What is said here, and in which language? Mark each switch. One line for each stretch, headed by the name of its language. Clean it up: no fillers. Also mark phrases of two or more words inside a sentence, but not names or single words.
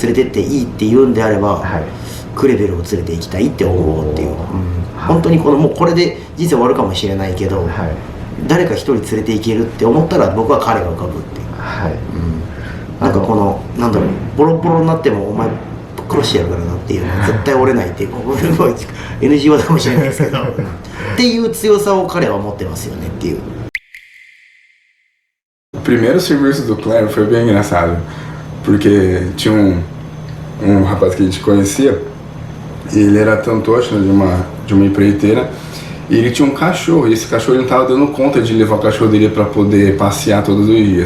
Japanese: 連れてっていいって言うんであれば、クレベルを連れて行きたいって思うっていう、本当にもうこれで人生終わるかもしれないけど、誰か一人連れて行けるって思ったら僕は彼が浮かぶっていう、なんかなんだろう、ボロボロになってもお前殺してやるからなっていうのは絶対折れないっていう、NG 技かもしれないですけどっていう強さを彼は持ってますよねっていう。
Portuguese: O primeiro serviço do Kleber foi bem engraçado, porque tinha um rapaz que a gente conhecia, e ele era tantoshi, né, de uma empreiteira, e ele tinha um cachorro, e esse cachorro ele não estava dando conta de levar o cachorro dele para poder passear todos os dias.